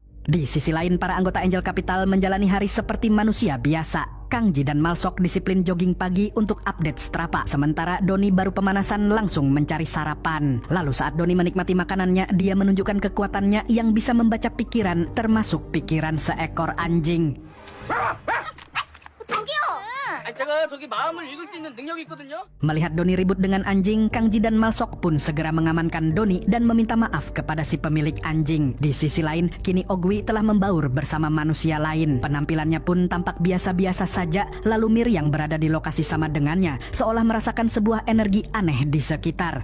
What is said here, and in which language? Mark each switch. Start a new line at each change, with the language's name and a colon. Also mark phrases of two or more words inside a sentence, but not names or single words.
Indonesian: Di sisi lain, para anggota Angel Capital menjalani hari seperti manusia biasa. Kangji dan Malsok disiplin jogging pagi untuk update Strapa. Sementara Doni baru pemanasan langsung mencari sarapan. Lalu saat Doni menikmati makanannya, dia menunjukkan kekuatannya yang bisa membaca pikiran, termasuk pikiran seekor anjing.
Korean: 저기요! 제가 저기 마음을 읽을 수 있는 능력이 있거든요.
Indonesian: Melihat Doni ribut dengan anjing, Kang Ji dan Malsok pun segera mengamankan Doni dan meminta maaf kepada si pemilik anjing. Di sisi lain, kini Ogwi telah membaur bersama manusia lain. Penampilannya pun tampak biasa-biasa saja, lalu Mir yang berada di lokasi sama dengannya seolah merasakan sebuah energi aneh di sekitar.